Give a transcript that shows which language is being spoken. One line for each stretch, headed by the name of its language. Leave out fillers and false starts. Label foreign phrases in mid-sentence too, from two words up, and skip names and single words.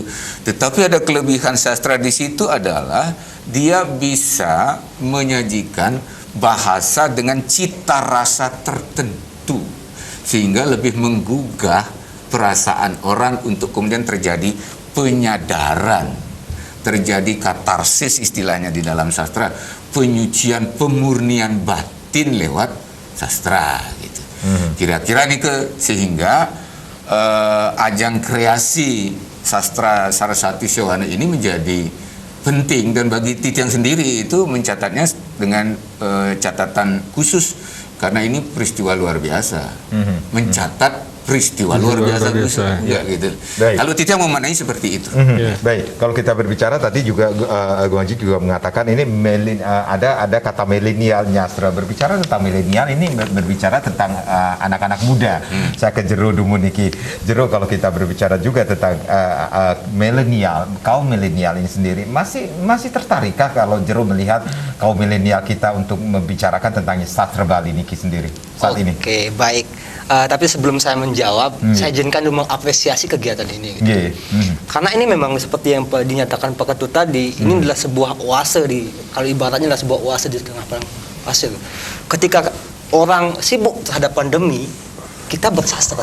Indonesian: Tetapi ada kelebihan sastra di situ adalah dia bisa menyajikan bahasa dengan cita rasa tertentu sehingga lebih menggugah perasaan orang untuk kemudian terjadi penyadaran, terjadi katarsis istilahnya di dalam sastra, penyucian, pemurnian batin lewat sastra gitu. Kira-kira nih sehingga ajang kreasi sastra Saraswati Sewana ini menjadi penting, dan bagi Titiang sendiri itu mencatatnya dengan catatan khusus karena ini peristiwa luar biasa. Mencatat peristiwa luar biasa. Gitu. Kalau Titiang memaknai seperti itu. Baik, kalau kita berbicara tadi juga Gung Haji juga mengatakan ini ada kata milenial nyastra. Berbicara tentang milenial ini berbicara tentang anak-anak muda. Saya ke Jero Dumuniki. Jero, kalau kita berbicara juga tentang milenial, kaum milenial ini sendiri masih tertarikkah kalau Jero melihat kaum milenial kita untuk membicarakan tentang sastra Bali niki sendiri saat ini? Oke, baik. Tapi sebelum saya menjawab, saya izinkan dulu mengapresiasi kegiatan ini. Gitu. Karena ini memang seperti yang dinyatakan Pak Ketut tadi, ini adalah sebuah oase kalau ibaratnya adalah sebuah oase di tengah padang pasir. Ketika orang sibuk terhadap pandemi, kita bersastra.